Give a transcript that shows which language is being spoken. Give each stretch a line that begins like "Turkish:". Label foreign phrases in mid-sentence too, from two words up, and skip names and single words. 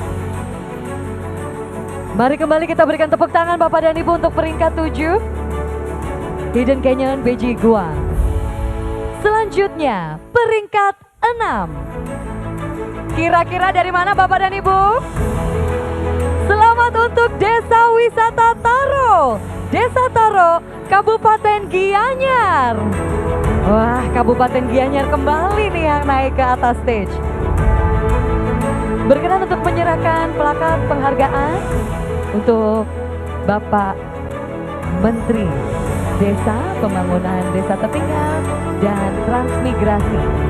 Indonesian: Mari kembali kita berikan tepuk tangan Bapak dan Ibu untuk peringkat 7. Hidden Canyon Beji Guang. Selanjutnya peringkat 6. Kira-kira dari mana Bapak dan Ibu? Selamat untuk Desa Wisata Taro. Desa Taro, Kabupaten Gianyar. Wah, Kabupaten Gianyar kembali nih yang naik ke atas stage. Berkenan untuk menyerahkan plakat penghargaan untuk Bapak Menteri Desa, Pembangunan Desa Tertinggal dan Transmigrasi.